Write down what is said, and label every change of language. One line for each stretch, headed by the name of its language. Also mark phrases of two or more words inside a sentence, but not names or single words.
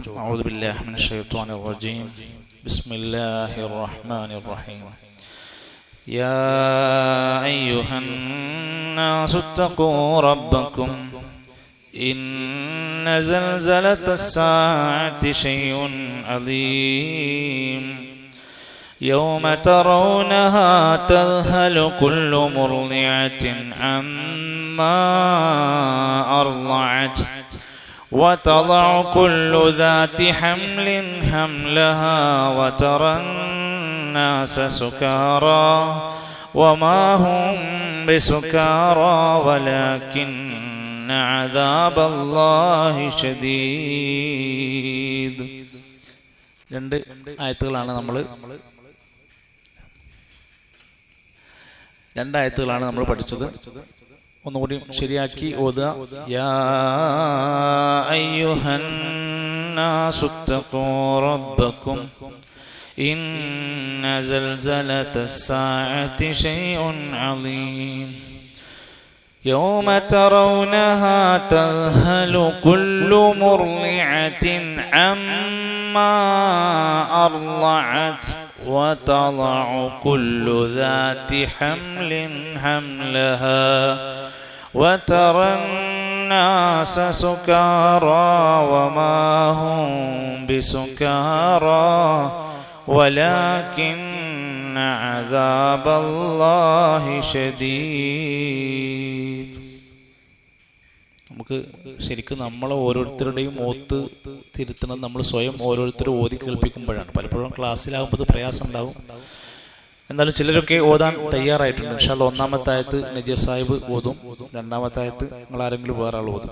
Arabic: أعوذ بالله من الشيطان الرجيم بسم الله الرحمن الرحيم. يا أيها الناس اتقوا ربكم إن زلزلة الساعة شيء عظيم. يوم ترونها تذهل كل مرضعة عما أرضعت وتضع كل ذات حمل حملها وترى الناس سكارى وما هم بسكارى ولكن عذاب الله شديد.
Malayalam: 2 ആയത്തുകളാണ് നമ്മൾ പഠിച്ചത്. ഒന്നുകൂടി ശരിയാക്കി ഓതുക.
Arabic: يا أيها الناس اتقوا ربكم إن زلزلة الساعة شيء عظيم. يوم ترونها تذهل كل مرضعة عما أرضعت وتضع كل ذات حمل حملها وترى الناس سكارى وما هم بسكارى ولكن عذاب الله شديد.
Malayalam: നമുക്ക് ശരിക്കും നമ്മളെ ഓരോരുത്തരുടെയും ഓത്ത് തിരുത്തുന്നത് നമ്മൾ സ്വയം ഓരോരുത്തരും ഓതി കേൾപ്പിക്കുമ്പോഴാണ്. പലപ്പോഴും ക്ലാസ്സിലാകുമ്പോൾ പ്രയാസം ഉണ്ടാവും. എന്നാലും ചിലരൊക്കെ ഓതാൻ തയ്യാറായിട്ടുണ്ട്.
Arabic: إن شاء الله
Malayalam: 1-ാമത്തെ ആയത്ത് നജീർ സാഹിബ് ഓതും. 2-ാമത്തെ ആയത്ത് നിങ്ങൾ ആരെങ്കിലും വേറെ ആൾ ഓതും.